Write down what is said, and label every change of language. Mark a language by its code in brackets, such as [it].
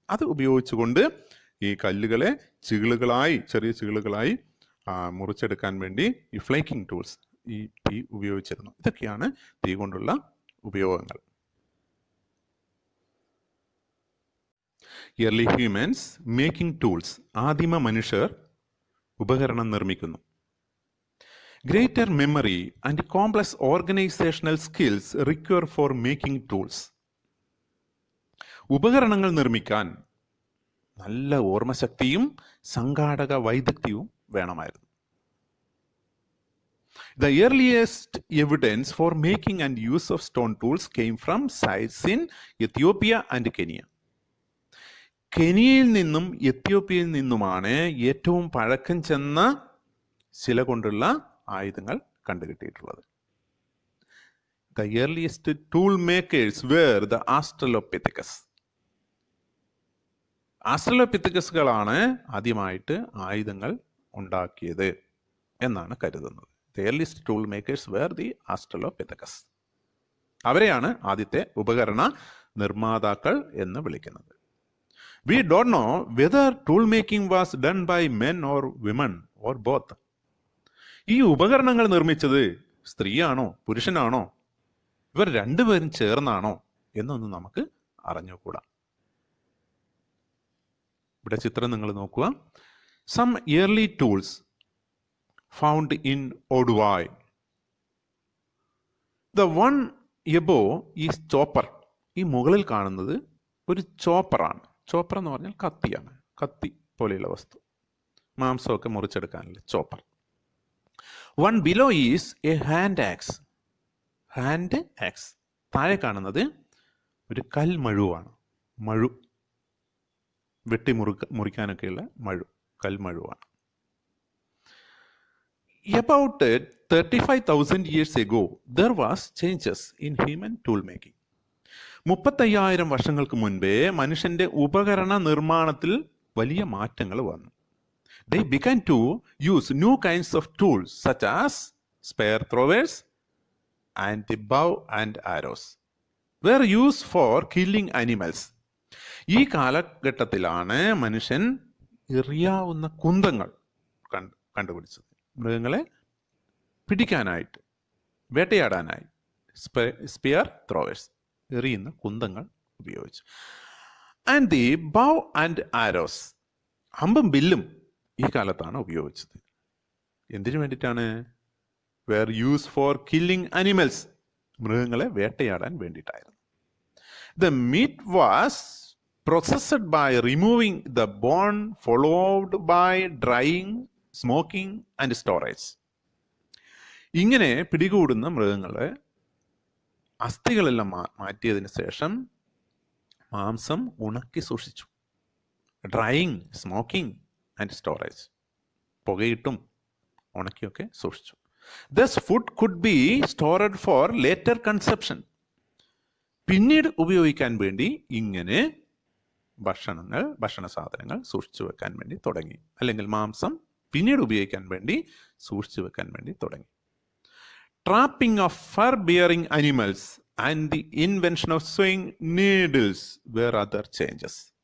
[ml] അത് ഉപയോഗിച്ചുകൊണ്ട് ഈ കല്ലുകളെ ചെറിയ ചീളുകളായി മുറിച്ചെടുക്കാൻ വേണ്ടി ഈ ഫ്ലേക്കിംഗ് ടൂൾസ്, ഈ തീ ഉപയോഗിച്ചിരുന്നു. ഇതൊക്കെയാണ് തീ കൊണ്ടുള്ള ഉപയോഗങ്ങൾ. [en] early humans making tools, [ml] ആദിമ മനുഷ്യർ ഉപകരണം നിർമ്മിക്കുന്നു. [en] Greater memory and complex organizational skills require for making tools. [ml] ഉപകരണങ്ങൾ നിർമ്മിക്കാൻ നല്ല ഓർമ്മശക്തിയും സംഘാടക വൈദഗ്ധ്യവും വേണമായിരുന്നു. [en] The earliest evidence for making and use of stone tools came from sites in Ethiopia and Kenya. [ml] കെനിയയിൽ നിന്നും എത്യോപ്യയിൽ നിന്നുമാണ് ഏറ്റവും പഴക്കം ചെന്ന ശില കൊണ്ടുള്ള ആയുധങ്ങൾ കണ്ടുകിട്ടിയിട്ടുള്ളത്. [en] The earliest tool makers were the Australopithecus. [ml] ആസ്ട്രലോപിത്തക്കസുകളാണ് ആദ്യമായിട്ട് ആയുധങ്ങൾ ഉണ്ടാക്കിയത് എന്നാണ് കരുതുന്നത്. [en] The earliest tool makers were the Australopithecus. [ml] അവരെയാണ് ആദ്യത്തെ ഉപകരണ നിർമ്മാതാക്കൾ എന്ന് വിളിക്കുന്നത്. [en] We don't know whether tool making was done by men or women or both. [ml] ഈ ഉപകരണങ്ങൾ നിർമ്മിച്ചത് സ്ത്രീയാണോ പുരുഷനാണോ, ഇവർ രണ്ടുപേരും ചേർന്നാണോ എന്നൊന്നും നമുക്ക് അറിഞ്ഞുകൂടാ. ഇവിടെ ചിത്രം നിങ്ങൾ നോക്കുക. [en] Some early tools found in Oduai. The one above is chopper. [ml] ഈ മുകളിൽ കാണുന്നത് ഒരു ചോപ്പറാണ്. ചോപ്പർ എന്ന് പറഞ്ഞാൽ കത്തിയാണ്, കത്തി പോലെയുള്ള വസ്തു, മാംസമൊക്കെ മുറിച്ചെടുക്കാനുള്ള chopper. [en] One below is a hand axe. Hand axe. [ml] താഴെ കാണുന്നത് ഒരു കൽമഴുവാണ്. മഴു, വെട്ടി മുറിക്കാനൊക്കെയുള്ള കൽമഴുവാണ്. [en] About 35,000 years ago, there was changes in human tool making. [ml] 35,000 വർഷങ്ങൾക്ക് മുൻപേ മനുഷ്യന്റെ ഉപകരണ നിർമ്മാണത്തിൽ വലിയ മാറ്റങ്ങൾ വന്നു. [en] They began to use new kinds of tools such as spear throwers and the bow and arrows were used for killing animals. [ml] ഈ കാലഘട്ടത്തിലാണ് മനുഷ്യൻ എറിയാവുന്ന കുന്തങ്ങൾ കണ്ടുപിടിച്ചത്. മൃഗങ്ങളെ പിടിക്കാനായിട്ട്, വേട്ടയാടാനായി സ്പിയർ ത്രോവേഴ്സ്, എറിയുന്ന കുന്തങ്ങൾ ഉപയോഗിച്ചു. [en] and the bow and arrows, [ml] അമ്പും ബില്ലും ഈ കാലത്താണ് ഉപയോഗിച്ചത്. എന്തിനു വേണ്ടിയിട്ടാണ്? [en] were use for killing animals, [ml] മൃഗങ്ങളെ വേട്ടയാടാൻ വേണ്ടിയിട്ടായിരുന്നു. [en] The meat was processed by removing the bone, followed by drying, smoking and storage. [ml] ഇങ്ങനെ പിടികൂടുന്ന മൃഗങ്ങളെ അസ്ഥികളെല്ലാം മാറ്റിയതിന് ശേഷം മാംസം ഉണക്കി സൂക്ഷിച്ചു. [en] drying, smoking and storage, [ml] പുകയിട്ടും ഉണക്കിയൊക്കെ സൂക്ഷിച്ചു. [en] Thus food could be stored for later consumption. [ml] പിന്നീട് ഉപയോഗിക്കാൻ വേണ്ടി ഇങ്ങനെ ഭക്ഷണ സാധനങ്ങൾ സൂക്ഷിച്ചു വെക്കാൻ വേണ്ടി തുടങ്ങി, അല്ലെങ്കിൽ മാംസം പിന്നീട് ഉപയോഗിക്കാൻ വേണ്ടി സൂക്ഷിച്ചു വെക്കാൻ വേണ്ടി തുടങ്ങി. [en] Trapping of fur bearing animals and the invention of swing needles were other changes.